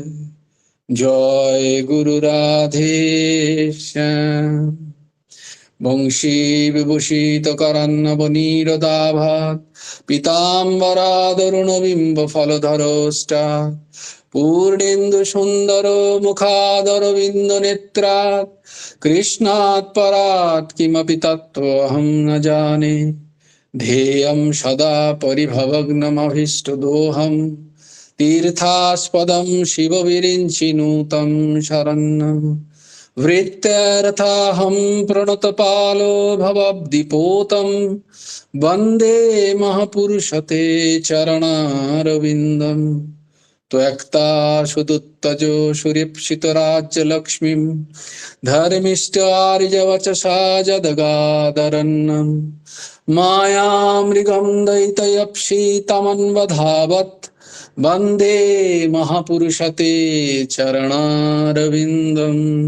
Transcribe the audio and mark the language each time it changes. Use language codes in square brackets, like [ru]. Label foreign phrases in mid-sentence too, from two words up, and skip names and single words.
[sa] জয় গুরু রাধে শ্যাম। বংশী বিভূষিত করন্নবনীরদাভাত, পীতাম্বরাদরুণবিম্ব ফলধরষ্টা, পূর্ণেন্দু সুন্দর মুখাদরবিন্দ নেত্রাৎ কৃষ্ণাৎ পরাৎ কিমপি তত্ত্বহং ন জানে ধ্যেয়ং সদা পরিভবগ্নমভীষ্টদোহং तीर्थास्पदं शिवविरिञ्चिनुतं शरण्यं वृत्त्यर्थाहं प्रणतपालो भवद्दिपोतं वन्दे महापुरुषते चरणारविन्दं त्वक्ता सुदुत्तजो सुरीप्सितराज्यलक्ष्मीं धर्मिष्ठार्यवचसा जदगादरन्नं मायामृगं दैतयप्सितमन्वधावत् वन्दे महापुरुषते चरणारविन्दम्